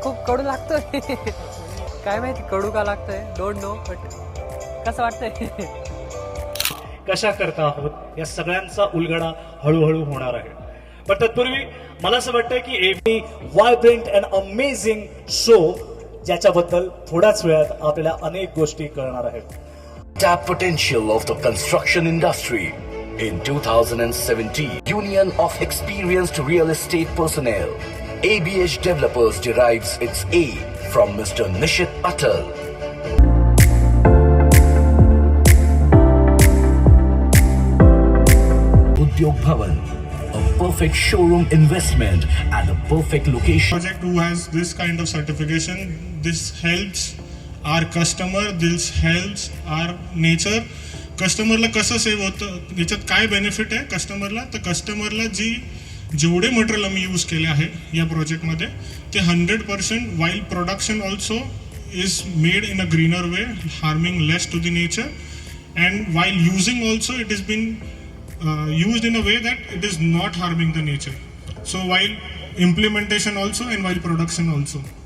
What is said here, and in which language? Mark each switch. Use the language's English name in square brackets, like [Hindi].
[Marathi] खूप कडू लागतोय काय माहिती कडू का लागतंय, [English] don't know, but [Marathi] कसं वाटतंय? कशा करता आहोत या सगळ्यांचा उलगडा हळूहळू होणार आहे। पण तत्पूर्वी मला असं वाटतं की [English] every vibrant and amazing show [Marathi] ज्याच्याबद्दल थोड्याच वेळात आपल्याला अनेक गोष्टी कळणार आहेत। [English] Tap potential of the construction industry. In 2017, Union of Experienced Real Estate Personnel, ABH Developers derives its A from Mr. Nishit Atal. Udyog Bhavan, a perfect showroom investment at a perfect location. Project who has this kind of certification, this helps our customer, this helps our nature. [Marathi] कस्टमरला कसं save होतं, याच्यात काय benefit आहे कस्टमरला, तर कस्टमरला जेवढे मटेरियल आम्ही यूज केले आहे या प्रोजेक्टमध्ये ते [English] 100% while production also is made in a greener way, harming less to the nature, and while using also it is been used in a way that it is not harming the nature. So while implementation also and while production also.